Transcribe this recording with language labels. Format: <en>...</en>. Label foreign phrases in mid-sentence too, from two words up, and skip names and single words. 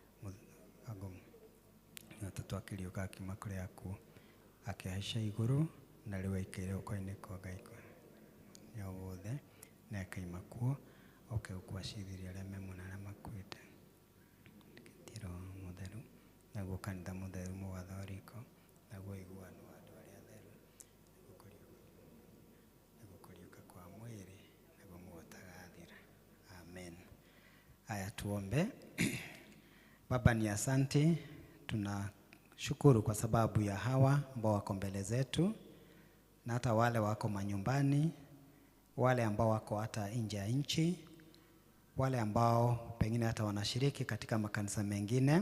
<ki>Gatatũ akĩriũka akiuma kũrĩ akuũ, akĩhaica igũrũ, na rĩu aikĩire guoko-inĩ kwa Ngai nĩ wothe, na akaima kuo, oke gũkwacithĩria arĩa me muoyo na arĩa makuĩte. Roho Mũtheru, naguo kanitha mũtheru mũgatho wa riko, naguo iguano wa andũ arĩa atheru, naguo kũriũka kwa mwĩrĩ, naguo mũgotagathira.</ki> <sw>Amen. Haya, tuombe. Baba, ni asante, tunashukuru kwa sababu ya hawa ambao wako mbele zetu, na hata wale wako manyumbani, wale ambao wako hata nje ya nchi, wale ambao pengine hata wanashiriki katika makanisa mengine.</sw>